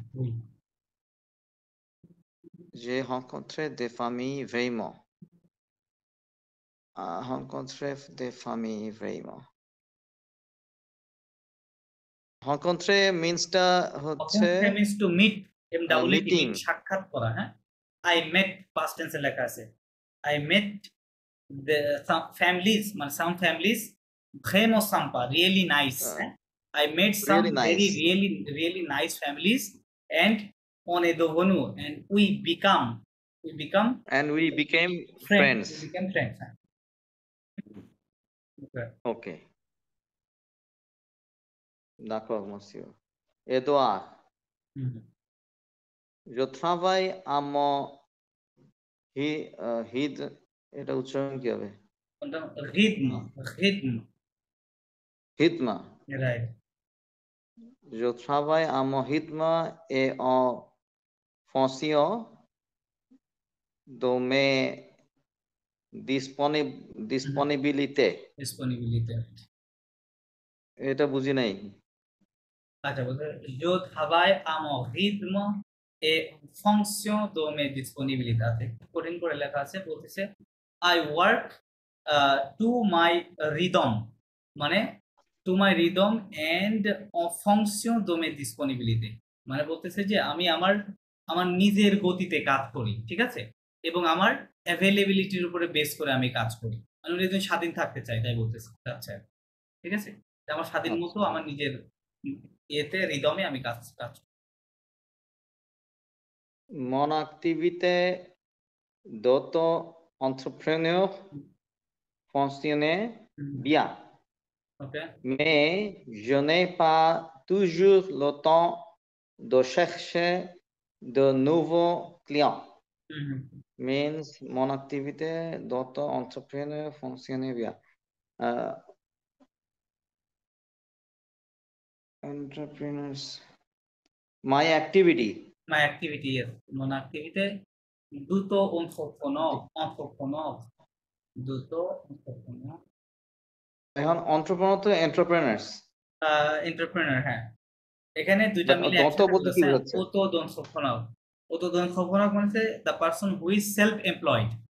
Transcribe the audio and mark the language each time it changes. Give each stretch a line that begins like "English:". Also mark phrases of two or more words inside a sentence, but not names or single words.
French: J'ai rencontré des familles vraiment. Rencontré des familles vraiment.
Bangla: rencontrer মিন্সটা হচ্ছে
English: rencontrer means to meet, MWT meeting.
Bangla: meet সাক্ষাৎ করা, হ্যাঁ।
English: I met past tense
Bangla: এ লেখা আছে,
English: I met the some families, মানে some families
French: vraiment sympa,
English: really nice, হ্যাঁ? I met some Really nice. really nice families and
French: on est devenu
English: and we become and we became friends. friends. We became friends, হ্যাঁ। Okay.
French: Ok. D'accord, monsieur. Edouard, হুম। je travaille à mon hid,
Bangla: এটা উচ্চারণ কি হবে? কোনটা?
French: rythme, Hitma.
English: right.
French: Je travaille à mon rythme et en fonction de mes disponibilité. Disponibilité.
Bangla: এটা বুঝি নাই। আচ্ছা, বলতে
French: je travaille à mon rythme et en fonction de mes disponibilités
Bangla: আছে, কঠিন করে লেখা আছে,
English: বলতেছে I work to my rhythm, মানে to my rhythm and
French: en fonction de mes disponibilités,
Bangla: মানে বলতেছে যে আমি আমার নিজের গতিতে কাজ করি, ঠিক আছে, এবং আমার অ্যাভেলেবিলিটির উপরে বেস করে আমি কাজ করি, আমি যদি স্বাধীন থাকতে চাই তাই বলতেছে, আচ্ছা ঠিক আছে, আমার স্বাধীন মতো আমার নিজের ইয়েতে রিদমে আমি কাজ করি।
French: Mon activité d'auto-entrepreneur fonctionne bien.
English: Okay.
French: Mais je n'ai pas toujours le temps de chercher de nouveaux clients. Means mon activité d'auto-entrepreneur fonctionne bien. Entrepreneurs.
English: My activity, yes.
French: Mon activité d'auto-entrepreneur.
Bangla: এখন entrepreneur তো entrepreneurs. Entrepreneur, হ্যাঁ। এখানে দুইটা মিলে একসাথে বলতেছে auto-entrepreneur.
English: Auto-entrepreneur মানে the person who is self-employed.